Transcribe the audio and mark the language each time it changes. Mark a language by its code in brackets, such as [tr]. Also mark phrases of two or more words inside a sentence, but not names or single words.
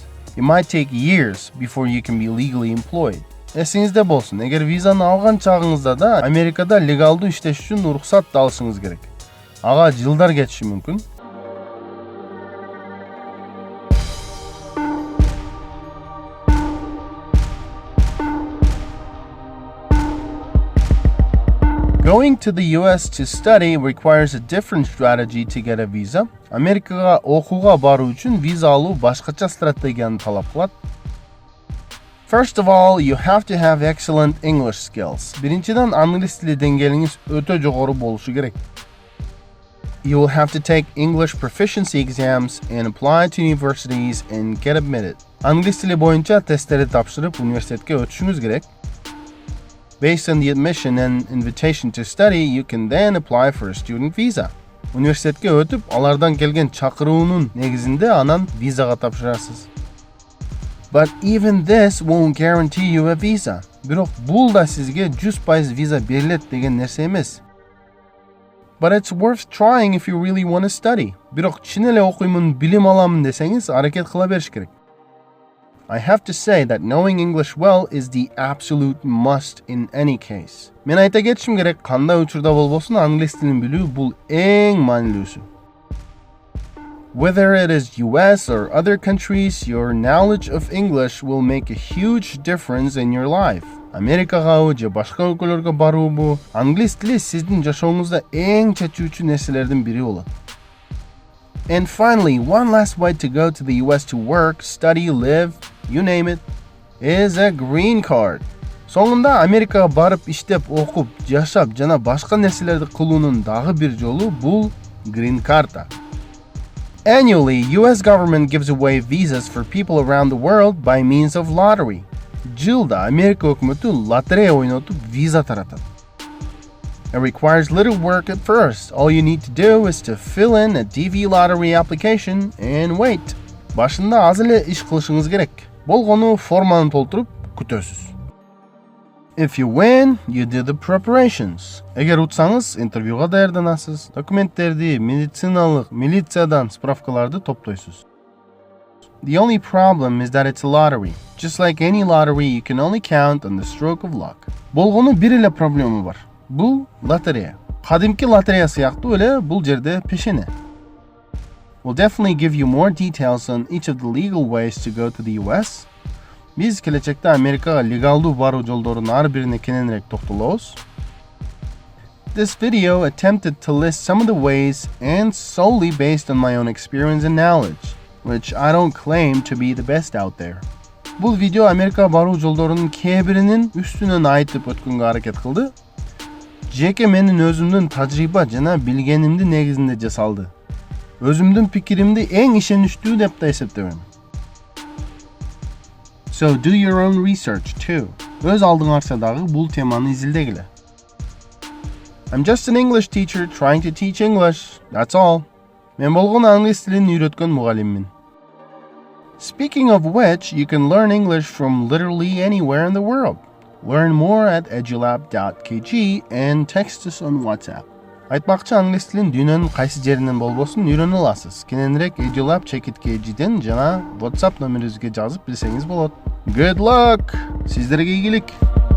[en] It might take years before you can be legally employed. [ky] Эсиңизде болсун, эгер визаны алган чагыңызда да Америкада легалдуу иштеш үчүн уруксат алышыңыз керек. Ага жылдар кетиши мүмкүн. [en] Going to the US to study requires a different strategy to get a visa. [ky] Америкага окууга баруу үчүн виза алуу башкача стратегияны талап кылат. [en] First of all, you have to have excellent English skills. [ky] Биринчиден, англис тили деңгээлиңиз өтө жогору болушу керек. [en] You will have to take English proficiency exams and apply to universities and get admitted. [ky] Англис тили боюнча тесттерди тапшырып, университетке өтүшүңүз керек. [en] Based on the admission and invitation to study, you can then apply for a student visa. [ky] Университетке өтүп, алардан келген чакыруунун негизинде анан визага тапшырасыз. [en] But even this won't guarantee you a visa. [ky] Бирок бул да сизге 100% виза берилет деген нерсе эмес. [en] But it's worth trying if you really want to study. [ky] Бирок чын эле окуймун, билим аламын десеңиз, аракет кыла бериш керек. [en] I have to say that knowing English well is the absolute must in any case. [ky] Мен айта кетишим керек, кандай учурда болбосун англис тилин билүү бул эң маанилүүсү. [en] Whether it is US or other countries, your knowledge of English will make a huge difference in your life. [ky] Америкага же башка өлкөлөргө баруубу, англис тили сиздин жашооңузда эң чечүүчү нерселердин бири болот. [en] And finally, one last way to go to the US to work, study, live, you name it, is a green card. [ky] Соңунда Америкага барып иштеп, окуп, жашап жана башка нерселерди кылуунун дагы бир жолу бул green карта. [en] Annually, US government gives away visas for people around the world by means of lottery. [ky] Жылда Америка өкмөтү лотерея ойнотуп виза таратат. [en] It requires little work at first. All you need to do is to fill in a DV lottery application and wait. [ky] Башында аз эле иш кылышыңыз керек. Болгону форманы толтуруп күтөсүз. [en] If you win, you do the preparations. [ky] Эгер утсаңыз, интервьюга даярданасыз, документтерди, медициналык, милициядан справкаларды топтойсуз. [en] The only problem is that it's a lottery. Just like any lottery, you can only count on the stroke of luck. [ky] Болгону бир эле проблема бар. Бул лотерея. Кадимки лотерея сыяктуу эле бул жерде пешене. [en] We'll definitely give you more details on each of the legal ways to go to the US. [ky] Биз келечекте Америкага легалдуу баруу жолдорунун ар бирине кененирээк токтолобуз. [en] This video attempted to list some of the ways and solely based on my own experience and knowledge, which I don't claim to be the best out there. [ky] Бул видео Америкага баруу жолдорунун кээ биринин үстүнөн айтып өткөнгө аракет кылды. Жеке менин өзүмдүн тажрыйба жана билгенимди негизинде жасалды. Өзүмдүн пикиримди эң ишеничтүү деп да эсептебейм. [en] So do your own research too. [ky] Өз алдыңарса дагы бул теманы изилдегиле. [en] I'm just an English teacher trying to teach English. That's all. [ky] Мен болгон англис тилин үйрөткөн мугалиммин. [en] Speaking of which, you can learn English from literally anywhere in the world. Learn more at edulab.kg and text us on WhatsApp. [ky] Айтмакчы, англис тилин дүйнөнүн кайсы жеринен болбосун үйрөнө аласыз. Кененирээк edulab.kg жана WhatsApp номерибизге жазып билсеңиз болот. [en] Good luck! [ky] Сиздерге ийгилик!